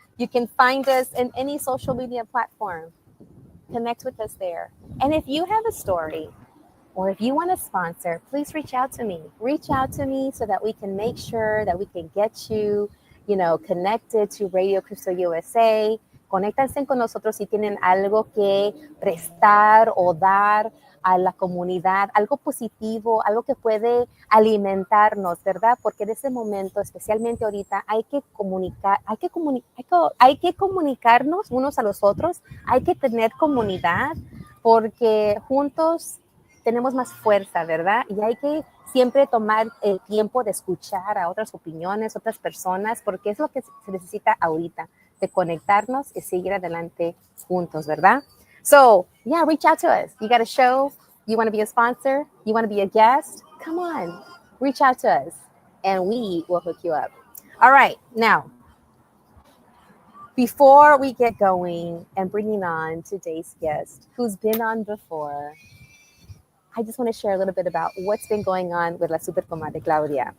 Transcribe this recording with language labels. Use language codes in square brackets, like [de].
[en] You can find us in any social media platform. Connect with us there. And if you have a story, or if you want to sponsor, please reach out to me. Reach out to me so that we can make sure that we can get you, connected to Radio Crystal USA. [es] Conéctense con nosotros si tienen algo que prestar o dar a la comunidad, algo positivo, algo que puede alimentarnos, ¿verdad? Porque en ese momento, especialmente ahorita, hay que comunicarnos unos a los otros, hay que tener comunidad, porque juntos tenemos más fuerza, ¿verdad? Y hay que siempre tomar el tiempo de escuchar a otras opiniones, otras personas, porque es lo que se necesita ahorita, de conectarnos y seguir adelante juntos, ¿verdad? [en] So, yeah, reach out to us. You got a show, you want to be a sponsor, you want to be a guest, come on, reach out to us, and we will hook you up. All right, now, before we get going and bringing on today's guest, who's been on before, I just want to share a little bit about what's been going on with La Super Comadre Claudia.